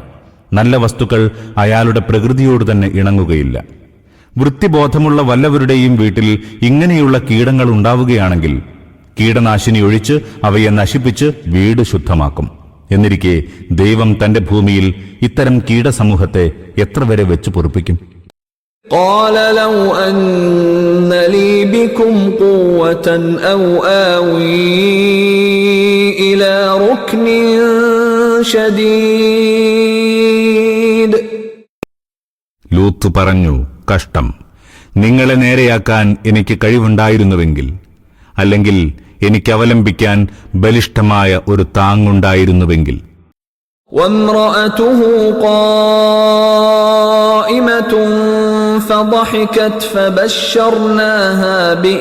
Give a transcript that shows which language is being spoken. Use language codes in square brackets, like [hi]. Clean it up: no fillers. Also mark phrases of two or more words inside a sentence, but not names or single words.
[ml] നല്ല വസ്തുക്കൾ അയാളുടെ പ്രകൃതിയോട് തന്നെ ഇണങ്ങുകയില്ല. വൃത്തിബോധമുള്ള വല്ലവരുടെയും വീട്ടിൽ ഇങ്ങനെയുള്ള കീടങ്ങൾ ഉണ്ടാവുകയാണെങ്കിൽ കീടനാശിനി ഒഴിച്ച് അവയെ നശിപ്പിച്ച് വീട് ശുദ്ധമാക്കും. എന്നിരിക്കെ ദൈവം തന്റെ ഭൂമിയിൽ ഇത്തരം കീടസമൂഹത്തെ എത്ര വരെ വെച്ച് പൊറുപ്പിക്കും? [ar] قال لو أن لي بكم قوة أو آوي إلى ركن شديد. [ml] ലൂത്ത് പറഞ്ഞു, കഷ്ടം, നിങ്ങളെ നേരെയാക്കാൻ എനിക്ക് കഴിവുണ്ടായിരുന്നുവെങ്കിൽ, അല്ലെങ്കിൽ എനിക്കവലംബിക്കാൻ ബലിഷ്ഠമായ ഒരു താങ്ങുണ്ടായിരുന്നുവെങ്കിൽ. [ar] وامرأته قائمة فضحكت فبشرناها